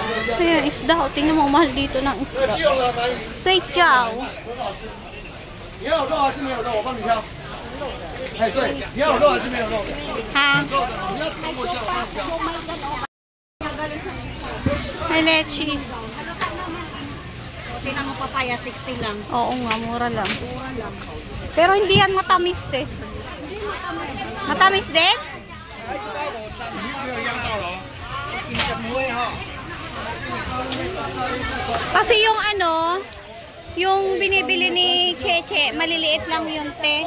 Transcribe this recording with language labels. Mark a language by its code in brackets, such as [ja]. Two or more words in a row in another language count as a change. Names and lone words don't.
[tl] Ayan, isda. O, tingnan mo, mahal dito ng isda. Sui chow. [zh] 你要有肉还是没有肉？我帮你挑。哎，对，你要有肉还是没有肉的？ Ha? 你要等我一下，我帮你挑。 [tl] May leche. Tingnan mo papaya, 60 lang. Oo nga, mura lang. Pero hindi yan matamis din. Matamis din? Kasi yung ano, yung binibili ni Cheche, maliliit lang yun, te.